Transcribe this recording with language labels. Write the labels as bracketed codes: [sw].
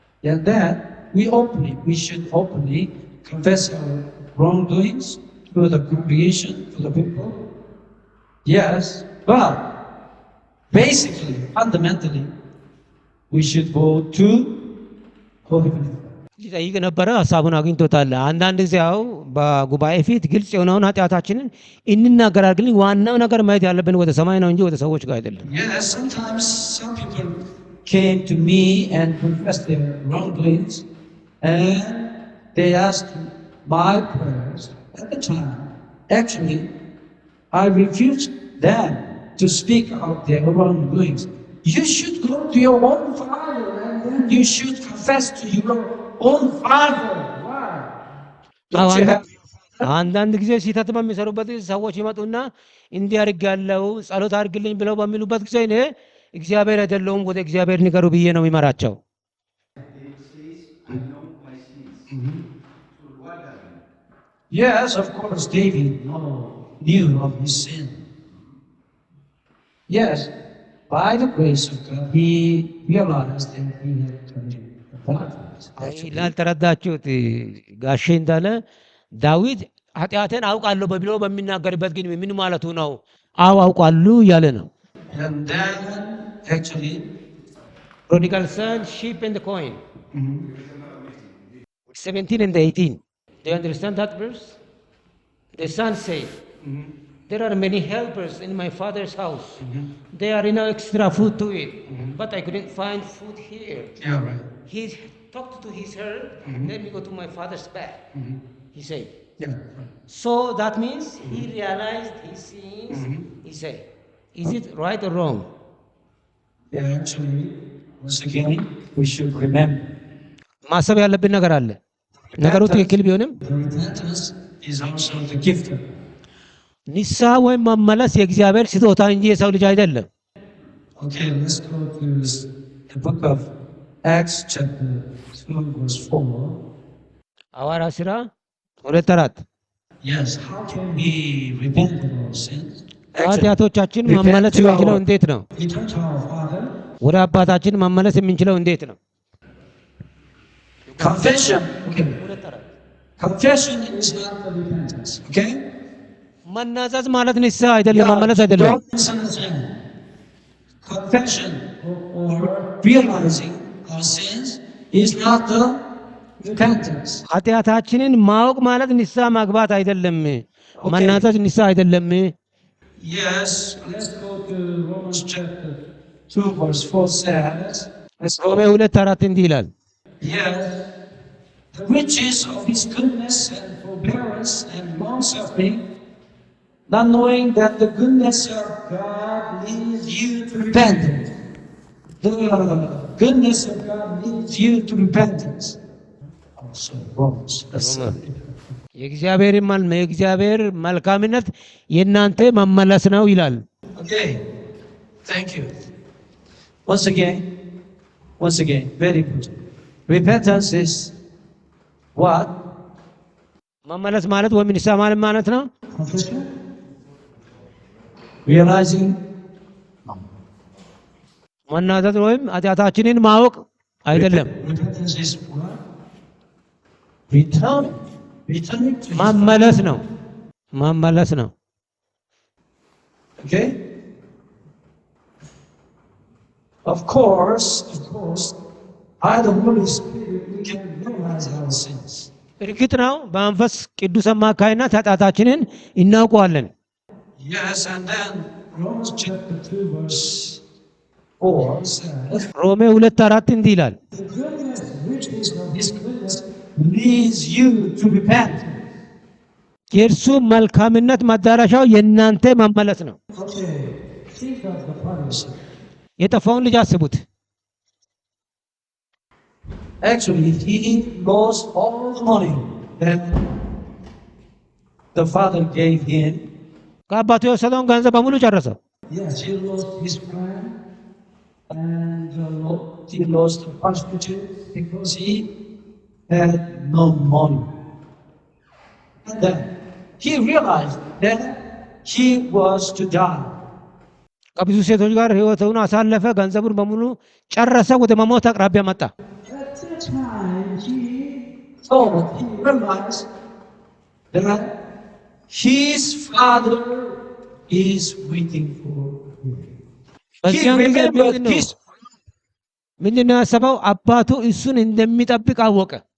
[en] And that we should openly confess our wrongdoings to the congregation, to the people. Yes, but basically, fundamentally, we should go to Holy Spirit. [am] ሊጠይቅ ነበረ፣ ሀሳቡን አግኝቶታል። አንዳንድ ጊዜ ያው በጉባኤ ፊት ግልጽ የሆነውን ኃጢአታችንን እንናገራለን፣ ግን ዋናው ነገር ማየት ያለብን ወደ ሰማይ ነው እንጂ ወደ ሰዎች ጋር አይደለም። [en] Yes, sometimes some people came to me and confessed their wrongdoings, and they asked my prayers at the time. Actually, I refused them to speak out their wrongdoings. You should go to your own father and then you should confess to your own father. Why? Don't you have [am] አንዳንድ ጊዜ ስህተት በሚሰሩበት ጊዜ ሰዎች ይመጡና እንዲህ አድርጋለሁ ጸሎት አድርግልኝ ብለው በሚሉበት ጊዜ እኔ እግዚአብሔር አይደለሁም ወደ እግዚአብሔር ንገሩ ብዬ ነው የሚመራቸው። [en] Yes, of course, David knew of his sin. Yes, by the grace of God, he realized that he had committed adultery. [am] ላልተረዳችሁት ጋሼ እንዳለ ዳዊት ኃጢአትን አውቃለሁ ብሎ በሚናገርበት ግን ምን ማለቱ ነው? አዎ አውቃለሁ እያለ ነው። [en] And then, actually, prodigal son, sheep and the coin. 17 and 18. Do you understand that verse? The son said, there are many helpers in my father's house. There are no extra food to eat, but I couldn't find food here. yeah, right. He talked to his herd, let me go to my father's bed. He said. Yeah, So that means he realized his sins. He said, is it right or wrong? yeah, actually, once again, we should remember [am] ማሰብ ያለብን ነገር አለ። ነገሩ ትክክል ቢሆንም [en] repentance is also the gift of God. [am] ንስሐ ወይም መመለስ የእግዚአብሔር ስጦታ እንጂ የሰው ልጅ አይደለም። [en] Okay, let's go to the book of Acts, chapter 2, verse 4. [am] ሐዋርያት ሥራ 2:4 [en] Yes, how can we repent of our sins? [am] ኃጢአቶቻችን መመለስ የምንችለው እንዴት ነው? [en] Return to our Father. [am] ወደ አባታችን መመለስ የምንችለው እንዴት ነው? [en] Confession. Okay. Confession is not the repentance. Okay? [am] መናዘዝ ማለት ንስሐ አይደለም፣ መመለስ አይደለም። [en] Don't misunderstand. Confession or realizing our sins is not the repentance. [am] ኃጢአታችንን ማወቅ ማለት ንስሐ ማግባት አይደለም። መናዘዝ ንስሐ አይደለም። [en] Yes, let's go to Romans chapter 2, verse 4 says, [am] ሮሜ 2:4 እንዲህ ይላል፣ [en] yes, the riches of his goodness and forbearance and long suffering, not knowing that the goodness of God leads you to repentance. The goodness of God leads you to repentance. Also, Romans. [am] የእግዚአብሔር መልካምነት የእናንተ መመለስ ነው ይላል። [en] Okay, thank you. Once again, very important. Repentance is what? [am] መመለስ ማለት ወይም ንስሐ ማለት ነው [en] Confession? Realizing? [am] መናዘዝ ወይም ኃጢአታችንን ማወቅ አይደለም። [en] Repentance is what? Returning to his [am] መመለስ ነው። መመለስ ነው። [en] Okay? Of course, by the Holy Spirit, we can realize our sins. [am] እርግጥ ነው በመንፈስ ቅዱስ አማካይነት ኃጢአታችንን እናውቀዋለን። [en] Yes, and then Romans chapter 2, verse 4 says, [am] ሮሜ 2:4 እንዲህ ይላል፣ [en] the goodness, riches of his goodness leads you to repent. [am] የእርሱ መልካምነት መዳረሻው የእናንተ መመለስ ነው። [en] Okay, think of the prodigal. [am] የጠፋውን ልጅ አስቡት። [en] Actually, he lost all the money that the father gave him. [am] ከአባቱ የወሰደውን ገንዘብ በሙሉ ጨረሰው። [en] Yes, he lost his friend and he lost the prostitute because he had no money. And then he realized that he was to die. [am] ከብዙ ሴቶች ጋር ህይወቱን አሳለፈ። ገንዘቡን በሙሉ ጨረሰ። ወደ መሞት አቅራቢያ መጣ። [en] At that time, he realized that his father is waiting for him. He [am] በዚያን ጊዜ [en] remembered his. [am] ምንድነው ያሰበው? አባቱ እሱን እንደሚጠብቅ አወቀ።